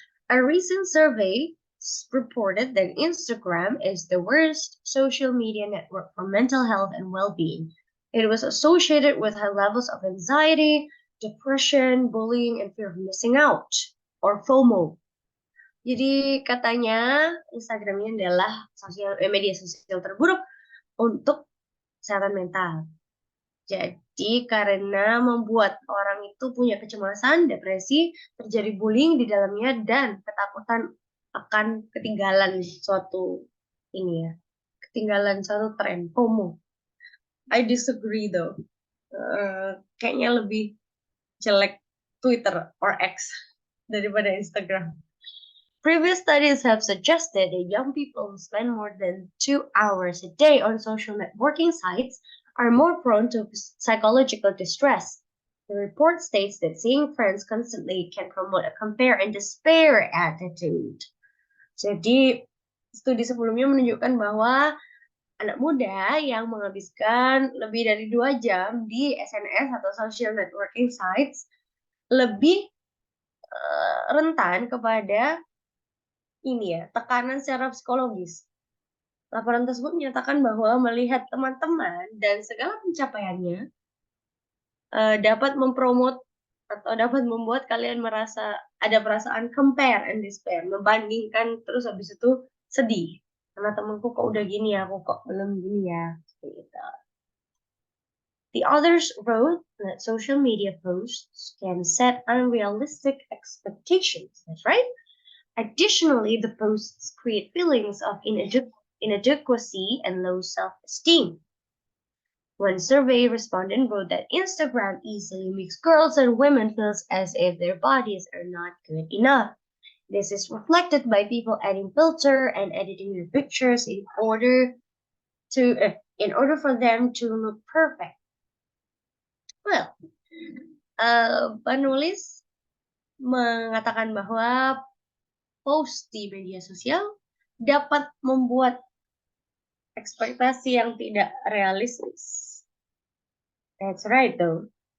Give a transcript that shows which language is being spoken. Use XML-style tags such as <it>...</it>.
<en>A recent survey reported that Instagram is the worst social media network for mental health and well-being. It was associated with high levels of anxiety, depression, bullying, and fear of missing out, or FOMO.</en> <id>Jadi katanya Instagram ini adalah media sosial terburuk untuk kesehatan mental. Jadi karena membuat orang itu punya kecemasan, depresi, terjadi bullying di dalamnya, dan ketakutan akan ketinggalan suatu ketinggalan suatu tren FOMO.</id> <en>I disagree though.</en> <id>Kayaknya lebih jelek Twitter or X daripada Instagram.</id> <en>Previous studies have suggested that young people who spend more than 2 hours a day on social networking sites are more prone to psychological distress. The report states that seeing friends constantly can promote a compare and despair attitude.</en> <id>Jadi, studi sebelumnya menunjukkan bahwa anak muda yang menghabiskan lebih dari 2 jam di SNS atau social networking sites lebih rentan kepada tekanan secara psikologis. Laporan tersebut menyatakan bahwa melihat teman-teman dan segala pencapaiannya dapat mempromot atau dapat membuat kalian merasa ada perasaan</id> <en>compare and despair,</en> <id>membandingkan, terus habis itu sedih. Karena temanku kok udah gini ya, aku kok belum gini ya. Gitu.</id> <en>The authors wrote that social media posts can set unrealistic expectations. That's right. Additionally, the posts create feelings of inadequacy and low self-esteem. One survey respondent wrote that Instagram easily makes girls and women feel as if their bodies are not good enough. This is reflected by people adding filter and editing their pictures in order for them to look perfect. Well,</en> <id>penulis mengatakan bahwa post di media sosial dapat membuat ekspektasi yang tidak realistis.</id> <en>That's right though.</en>